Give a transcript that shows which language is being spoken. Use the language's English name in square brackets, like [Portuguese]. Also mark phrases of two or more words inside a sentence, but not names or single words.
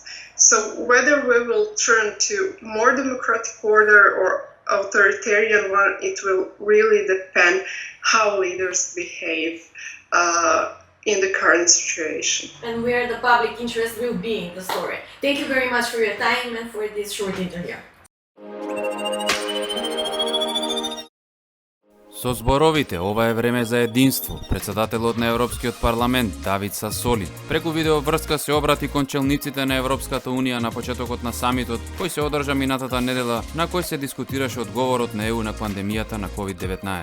[English] So whether we will turn to more democratic order or authoritarian one, it will really depend how leaders behave in the current situation. And where the public interest will be in the story. Thank you very much for your time and for this short interview. [Macedonian] Со зборовите ова е време за единство, председателот на Европскиот парламент Давид Сасоли преку видеоврска се обрати кон челниците на Европската унија на почетокот на самитот кој се одржа минатата недела, на кој се дискутираше одговорот на ЕУ на пандемијата на COVID-19.